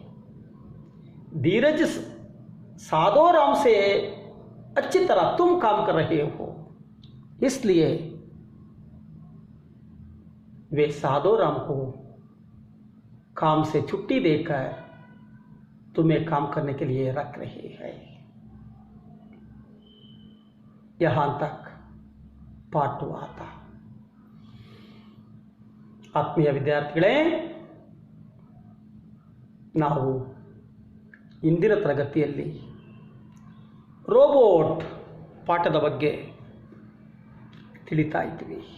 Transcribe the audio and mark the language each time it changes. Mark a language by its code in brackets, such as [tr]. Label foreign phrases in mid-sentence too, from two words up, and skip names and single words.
[hi] धीरज साधो राम से अच्छी तरह तुम काम कर रहे हो, इसलिए वे साधो राम को काम से छुट्टी देकर तुम्हें काम करने के लिए रख रहे हैं। यहां तक पाठ हुआ था। [kn] ಆತ್ಮೀಯ ವಿದ್ಯಾರ್ಥಿಗಳೇ, ನಾವು ಇಂದಿನ ತರಗತಿಯಲ್ಲಿ ರೋಬೋಟ್ ಪಾಠದ ಬಗ್ಗೆ ತಿಳಿತಾ ಇದ್ವಿ.